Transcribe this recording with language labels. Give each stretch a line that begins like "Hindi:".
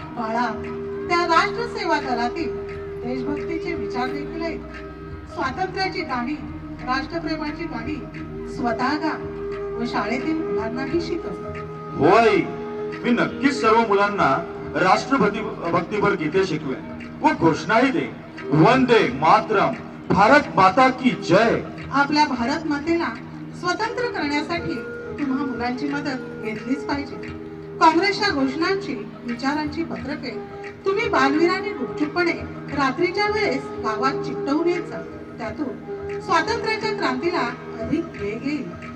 Marathi: बाळा, त्या राष्ट्रसेवा दलातील देशभक्तीचे विचार देखील आहेत. स्वातंत्र्याची गाणी, राष्ट्रप्रेमाची गाणी स्वतः गा व शाळेतील मुलांनाही शिकव. होय, मी नक्कीच सर्व मुलांना राष्ट्रभक्तीपर गीते शिकवेन व घोषणाही दे.
Hindi: वंदे मातरम, भारत माता की जय.
Marathi: आपल्या भारत मातेला स्वतंत्र करण्यासाठी तुम्हा मुलांची मदत घेतलीच पाहिजे. काँग्रेसच्या घोषणांची, विचारांची पत्रके तुम्ही बालवीरांनी गुपचूपपणे रात्रीच्या वेळेस गावात चिकटवून येत जा. त्यातून स्वातंत्र्याच्या क्रांतीला अधिक वेग येईल.